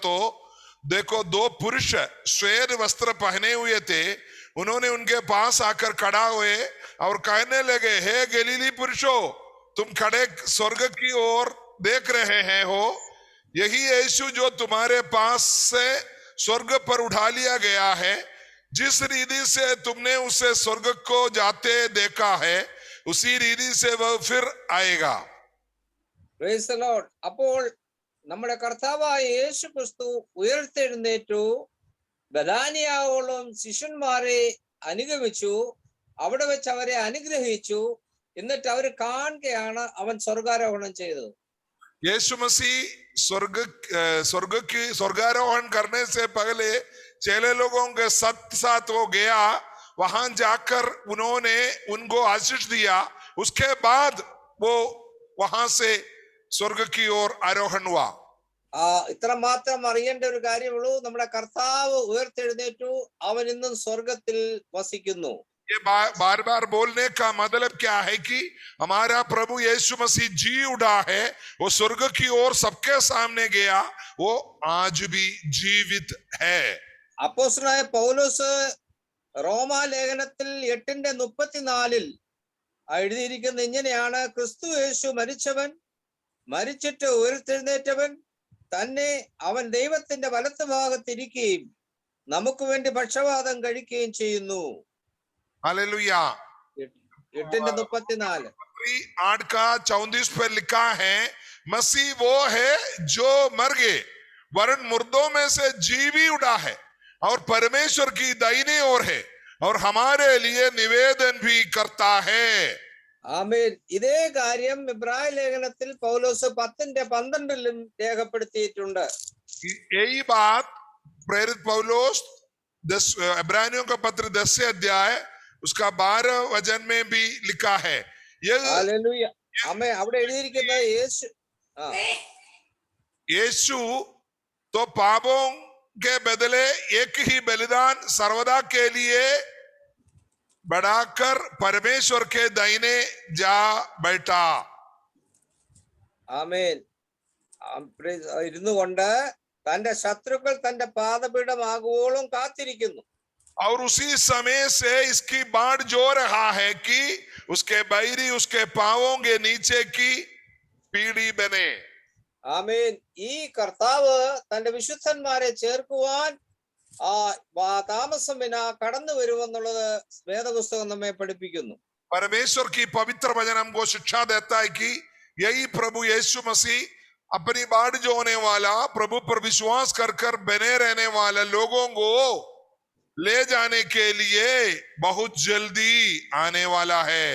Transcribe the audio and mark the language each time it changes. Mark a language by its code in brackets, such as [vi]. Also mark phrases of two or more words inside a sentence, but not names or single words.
[hi] तो देखो, दो पुरुष श्वेत वस्त्र पहने हुए थे, उन्होंने उनके पास आकर खड़ा हुए और कहने लगे, हे गलीली पुरुषों, तुम खड़े स्वर्ग की ओर देख रहे हैं हो, यही यीशु जो तुम्हारे पास से स्वर्ग पर उठा लिया गया है, जिस रीति से तुमने उसे स्वर्ग को जाते देखा है, उसी रीति से वह फिर आएगा। [en] Praise the Lord. [ml] അപ്പോൾ നമ്മുടെ കർത്താവായ യേശു ക്രിസ്തു ഉയർത്തെഴുന്നേറ്റു, ബഥാനിയാവോളം ശിഷ്യന്മാരെ അനുഗമിച്ചു, അവിടെ വെച്ച് അവരെ അനുഗ്രഹിച്ചു, എന്നിട്ട് അവർ കാണുകയാണ് അവൻ സ്വർഗാരോഹണം ചെയ്തത്. [hi] यीशु मसीह स्वर्गारोहण करने से पहले चेले लोगों के साथ वो गया, वहां जाकर उन्होंने उनको आशीष दिया, उसके बाद वो वहां से स्वर्ग की ओर आरोहण हुआ। [ml] ഇത്ര മാത്രം അറിയേണ്ട ഒരു കാര്യമുള്ളൂ, നമ്മുടെ കർത്താവ് ഉയർത്തെഴുന്നേറ്റു, അവൻ ഇന്നും സ്വർഗത്തിൽ വസിക്കുന്നു. [hi] ये बार बार बोलने का मतलब क्या है कि हमारा प्रभु यीशु मसीह जी उठा है, वो स्वर्ग की ओर सबके सामने गया, वो आज भी जीवित है। [ml] അപ്പോസ്തലനായ പൗലോസ് റോമാലേഖനത്തിൽ 8:34 എഴുതിയിരിക്കുന്ന ഇങ്ങനെയാണ്, ക്രിസ്തു യേശു മരിച്ചവൻ, മരിച്ചിട്ട് ഉയർത്തെഴുന്നേറ്റവൻ തന്നെ, അവൻ ദൈവത്തിന്റെ വലത്ത് ഭാഗത്തിരിക്കുകയും നമുക്ക് വേണ്ടി പക്ഷവാതം കഴിക്കുകയും ചെയ്യുന്നു. [hi] हालेलुया। 8:34 8 का 34 पर लिखा है, मसीह वो है जो मर गए वरन मुर्दों में से जीवी उठा है और परमेश्वर की दाहिनी ओर है और हमारे लिए निवेदन भी करता है। [ml] ആമേൻ. ഇതേ കാര്യം ഇബ്രായ ലേഖനത്തിൽ പൗലോസ് 10:12 രേഖപ്പെടുത്തിയിട്ടുണ്ട്. [hi] यही बात प्रेरित पौलुस इब्रानियों का पत्र 10 अध्याय उसका 12 वचन में भी लिखा है। [ml] ഹല്ലേലൂയ. ആമേൻ. അവിടെ എഴുതിയിരിക്കുന്നത് [hi] यीशु तो पापों के बदले एक ही बलिदान सर्वदा के लिए बढ़ाकर परमेश्वर के दाहिने जा बैठा। [ml] ആമേൻ. ഇരുന്നു കൊണ്ട് തന്റെ ശത്രുക്കൾ തന്റെ പാദപീഠമാകുവോളം കാത്തിരിക്കുന്നു. [hi] और उसी समय से इसकी बाढ़ जो रहा है कि उसके बैरी उसके पांवों के नीचे की पीढ़ी बने। [ml] ആമേൻ. ഈ കർത്താവ് തന്റെ വിശുദ്ധന്മാരെ ചേർക്കുവാൻ താമസം വിനാ കടന്നു വരുമെന്നുള്ളത് വേദപുസ്തകം നമ്മെ പഠിപ്പിക്കുന്നു. [hi] परमेश्वर की पवित्र वचन हमको शिक्षा देता है कि यही प्रभु यीशु मसीह अपनी बाढ़ जो होने वाला, प्रभु पर विश्वास कर कर बने रहने वाले लोगों को ले जाने के लिए बहुत जल्दी आने वाला है।